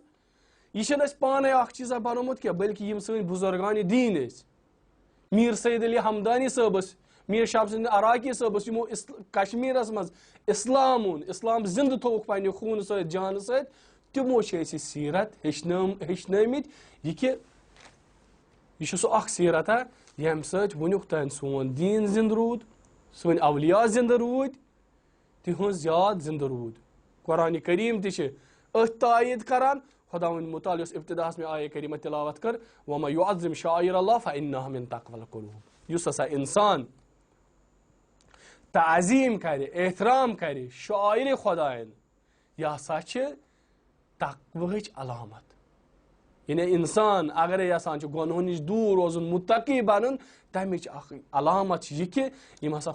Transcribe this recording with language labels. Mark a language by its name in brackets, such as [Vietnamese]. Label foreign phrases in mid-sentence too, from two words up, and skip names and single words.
[Kashmiri] یہِ چھِنہٕ أسۍ پانے اکھ چیٖزا بنومُت کینٛہہ بلکہِ یِم سٲنۍ بُزرگانہِ دیٖن ٲسۍ میٖر سید علی ہمدانی صٲب ٲسۍ میٖر شہاب الدین عراقی صٲب ٲسۍ یِمو کشمیٖرس منٛز اسلام اوٚن اسلام زندٕ تھووُکھ پننہِ خوٗنہٕ سۭتۍ جانہٕ سۭتۍ تِمو چھِ أسۍ یہِ سیرت ہیٚچھنٲمٕتۍ یہِ کہِ یہِ چھُ سُہ اکھ سیرت ییٚمہِ سۭتۍ وُنیُک تام سون دیٖن زندٕ روٗد سٲنۍ اولیا زندٕ روٗدۍ تِہنٛز یاد زندٕ روٗد. قرآنِ کریم تہِ چھِ أتھۍ تایید کران. خۄداوندِ مُتعال یۄس ابتداہس مےٚ آیے کریٖمہ تلاوت کٔر [Arabic] وَمَن یُعظِم شعائر اللہ فإنها من تقوى القلوب. [Kashmiri] یُس ہسا انسان تعظیٖم کرِ احترام کرِ شعائرِ خۄدایَن یہِ ہسا چھِ تقوہٕچ علامت. یعنی انسان اگرے یژھان چھُ گۄنہو نِش دوٗر روزُن مُتقی بنُن تمِچ اکھ علامت چھِ یہِ کہِ یِم ہسا